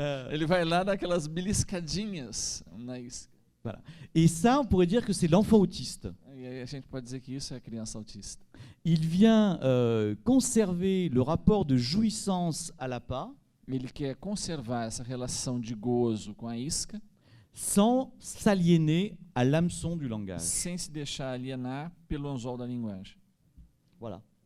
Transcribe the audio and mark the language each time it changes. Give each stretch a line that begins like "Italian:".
Portuguese: ele vai lá dar aquelas beliscadinhas na isca.
French: et ça, on pourrait dire que c'est l'enfant autiste.
Portuguese: E aí a gente pode dizer que isso é a criança autista.
French: Il vient conserver le rapport de jouissance à l'appât
Portuguese: Ele quer conservar essa relação de gozo com a isca,
French: sans s'aliéner à l'hameçon du langage.
Portuguese: sem se deixar alienar pelo anzol da linguagem.
French: Voilà.